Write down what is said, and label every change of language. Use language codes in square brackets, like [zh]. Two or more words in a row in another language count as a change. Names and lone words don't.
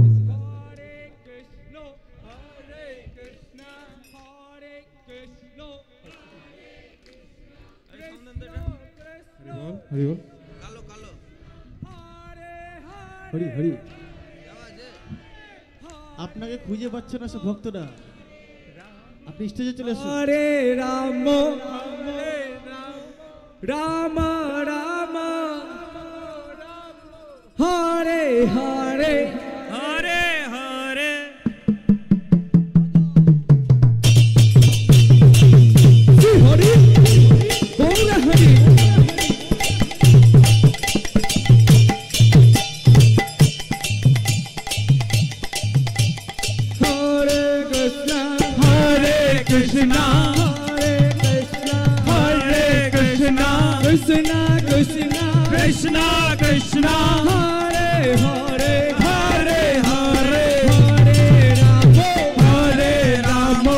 [bn] হরি বল, হরি হরি। আপনাকে খুঁজে পাচ্ছে না সব ভক্তরা, আপনি স্টেজে চলে আসুন। হরে রাম রাম রাম হরে হরে Hare Hare. শ্রী হরি বল হরি। হরে কৃষ্ণ Hare Krishna. হরে কৃষ্ণ Hare Krishna. কৃষ্ণ কৃষ্ণ Krishna Krishna. হরে হরে Hare Hare. হরে রাম Hare Rama.